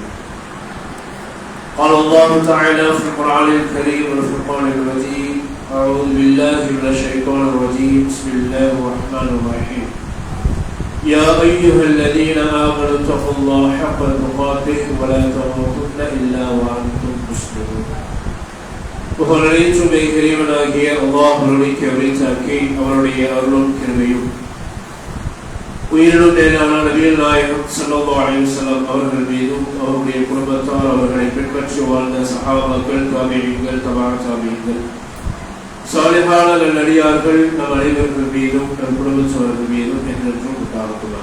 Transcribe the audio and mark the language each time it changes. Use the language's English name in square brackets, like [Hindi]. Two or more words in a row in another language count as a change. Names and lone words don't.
[Arabic] قال الله تعالى في القرآن الكريم والفرقان المجيد: أعوذ بالله من الشيطان الرجيم بسم الله الرحمن الرحيم. يا أيها الذين آمنوا اتقوا الله حق تقاته ولا تموتن إلا وأنتم مسلمون. [Tamil] புகழனைத்தும் இறைவனாகிய அல்லாஹ்வுடைய கருணைக்கு அவருடைய அருளும் கிருபையும் உயிரினும் மேலான நபிகள் நாயகம் [Arabic] صلى الله عليه وسلم [Tamil] அவர்கள் மீதும் அவருடைய குடும்பத்தார் அவர்களை பின்பற்றி வாழ்ந்த சஹாபாக்கள் தாபிஈன்கள் தபஅ தாபிஈன்கள் சாலிஹான நல்லடியார்கள் நம் அனைவர்கள் மீதும் நம் குடும்பத்தவர்கள் மீதும் என்றென்றும் உண்டாகட்டும்.